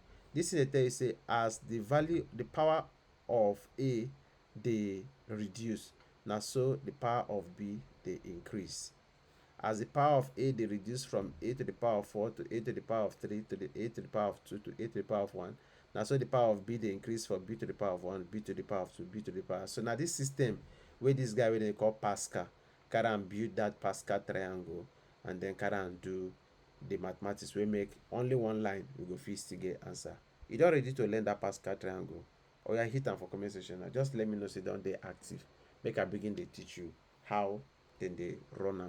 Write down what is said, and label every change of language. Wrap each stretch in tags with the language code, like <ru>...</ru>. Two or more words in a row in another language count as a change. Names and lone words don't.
<pcm>This is a tell you say as the value, the power of a dey reduce, na so the power of b dey increase. As the power of a dey reduce from a to the power of 4 to a to the power of 3 to the a to the power of 2 to a to the power of 1, na so the power of b dey increase from b to the power of 1, b to the power of 2, b to the power. So na this system wey this guy wey dem call Pascal carry am build that Pascal triangle, and then carry am do the mathematics wey make only one line we go fit still get answer. You don ready to learn that Pascal triangle? Oya hit am for comment section. Now just let me know say don dey active. Make I begin dey teach you how dem dey run am.</pcm>